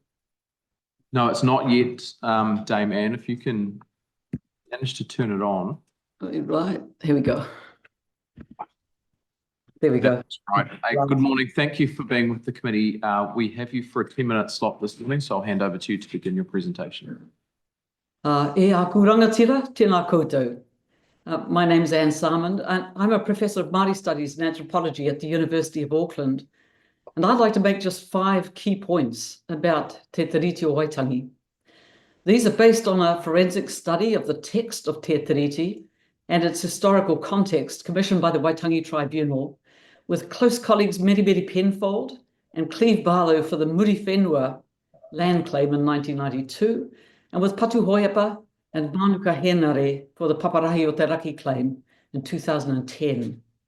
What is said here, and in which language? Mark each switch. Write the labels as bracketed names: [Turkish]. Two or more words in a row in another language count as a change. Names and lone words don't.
[English] No, it's not yet, Dame Anne. If you can manage to turn it on. Right. Here we go. There we go. That's right. Hey, good morning. Thank you for being with the committee. We have you for a 10-minute slot this morning, so I'll hand over to you to begin your presentation. [Māori] E aku rangatira, tēnā koutou. [English] My name is Anne Salmond, and I'm a professor of Māori Studies and Anthropology at the University of Auckland. And I'd like to make just 5 key points about Te Tiriti o Waitangi. These are based on a forensic study of the text of Te Tiriti and its historical context commissioned by the Waitangi Tribunal, with close colleagues Meremere Penfold and Cleve Barlow for the Muri Whenua land claim in 1992, and with Patu Hoiapa and Manuka Enari for the Paparahi o Te Raki claim in 2010.